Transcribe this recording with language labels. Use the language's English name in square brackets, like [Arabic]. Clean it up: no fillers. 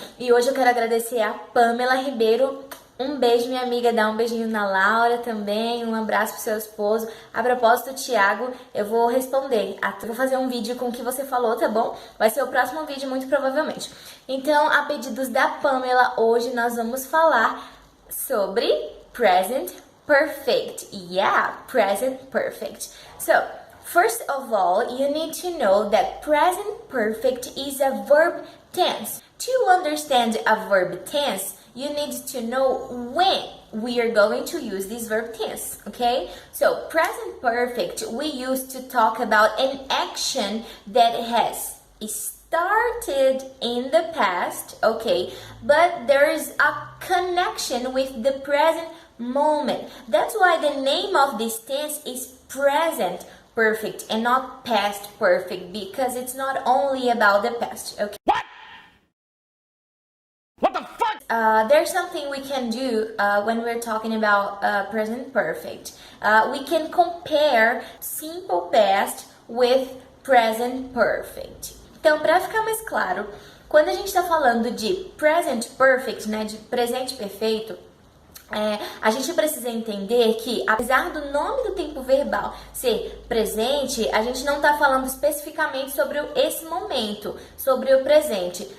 [Portuguese] E hoje eu quero agradecer a Pamela Ribeiro. Um beijo, minha amiga, dá um beijinho na Laura também, um abraço pro seu esposo. A propósito, Thiago, eu vou responder. Eu vou fazer um vídeo com o que você falou, tá bom? Vai ser o próximo vídeo, muito provavelmente. Então, a pedidos da Pamela, hoje nós vamos falar sobre present perfect. [English] Yeah, present perfect. So, first of all, you need to know that present perfect is a verb tense. To understand a verb tense, you need to know when we are going to use this verb tense, okay? So, present perfect, we use to talk about an action that has started in the past, okay? But there is a connection with the present moment. That's why the name of this tense is present perfect and not past perfect, because it's not only about the past, okay? What the fuck? There's something we can do when we're talking about present perfect. We can compare simple past with present perfect. [Portuguese] Então, para ficar mais claro, quando a gente está falando de present perfect, né, de presente perfeito, a gente precisa entender que, apesar do nome do tempo verbal ser presente, a gente não está falando especificamente sobre esse momento, sobre o presente.